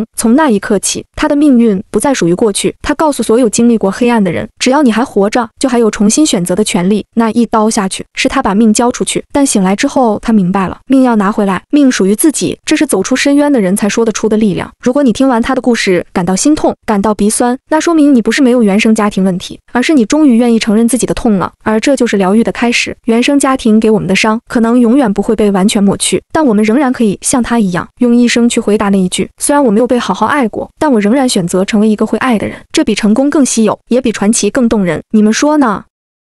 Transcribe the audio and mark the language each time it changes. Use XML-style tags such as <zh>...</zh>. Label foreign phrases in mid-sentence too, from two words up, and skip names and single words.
<zh>從那一刻起，他的命運不再屬於過去。他告訴所有經歷過黑暗的人，只要你還活着，就還有重新選擇的權利。那一刀下去，是他把命交出去，但醒來之後，他明白了，命要拿回来，命屬於自己。這是走出深淵的人才說得出的力量。如果你聽完他的故事感到心痛，感到鼻酸，那說明你不是沒有原生家庭問題，而是你終於願意承認自己的痛了，而這就是療癒的開始。原生家庭給我們的傷，可能永遠不會被完全抹去，但我們仍然可以像他一樣，用一生去回答那一句：雖然我沒有被好好愛過，但我仍然選擇成為一個會愛的人。這比成功更稀有，也比傳奇更動人。你們說呢？</zh>